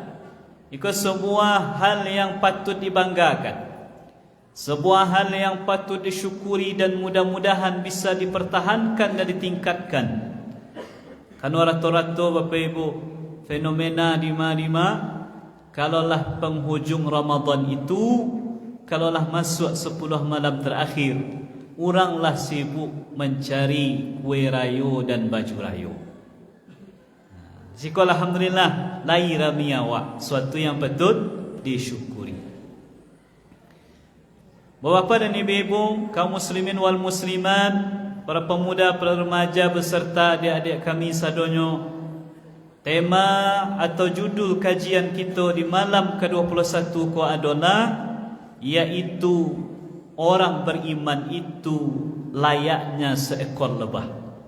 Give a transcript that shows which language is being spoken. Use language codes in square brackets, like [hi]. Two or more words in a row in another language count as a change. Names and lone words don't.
[id] Itu sebuah hal yang patut dibanggakan, sebuah hal yang patut disyukuri, dan mudah-mudahan bisa dipertahankan dan ditingkatkan. Karena rata-rata Bapak Ibu, fenomena di mana kalaulah penghujung Ramadan itu, kalaulah masuk 10 malam terakhir, oranglah sibuk mencari kue rayo dan baju rayo. [min] Jika alhamdulillah lai rami awak, [id] suatu yang patut disyukuri. Bapak dan ibu-ibu, kaum [ar] المسلمين والمسلمات, [id] para pemuda, para remaja beserta adik-adik kami sadonyo, tema atau judul kajian kita di malam ke-21 ko adalah, iaitu orang beriman itu layaknya seekor lebah.